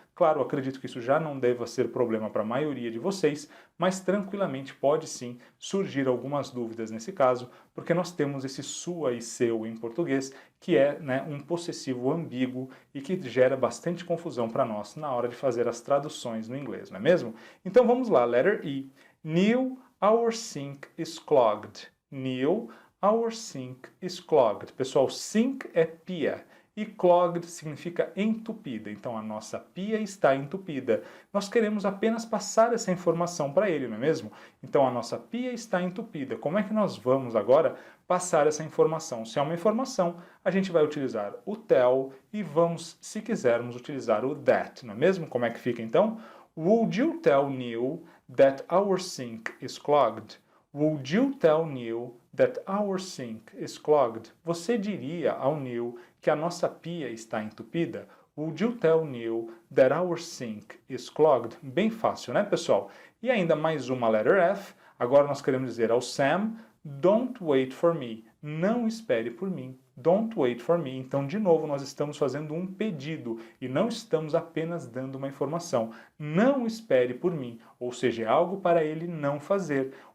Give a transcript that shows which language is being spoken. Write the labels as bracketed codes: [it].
[pt] Claro, acredito que isso já não deva ser problema para a maioria de vocês, mas tranquilamente pode sim surgir algumas dúvidas nesse caso, porque nós temos esse sua e seu em português, que é, né, um possessivo ambíguo e que gera bastante confusão para nós na hora de fazer as traduções no inglês, não é mesmo? Então vamos lá, letter E. [en] Neil, our sink is clogged. Neil, our sink is clogged. [pt] Pessoal, sink é pia e clogged significa entupida. Então a nossa pia está entupida. Nós queremos apenas passar essa informação para ele, não é mesmo? Então a nossa pia está entupida. Como é que nós vamos agora passar essa informação? Se é uma informação, a gente vai utilizar o tell e vamos, se quisermos, utilizar o that, não é mesmo? Como é que fica então? [en] Would you tell Neil that our sink is clogged? Would you tell Neil that our sink is clogged? [pt] Você diria ao Neil que a nossa pia está entupida? [en] Would you tell Neil that our sink is clogged? [pt] Bem fácil, né, pessoal? E ainda mais uma letter F. Agora nós queremos dizer ao Sam, [en] don't wait for me. [pt] Não espere por mim. [en] Don't wait for me. [pt] Então, de novo, nós estamos fazendo um pedido e não estamos apenas dando uma informação. Não espere por mim. Ou seja, é algo para ele não fazer.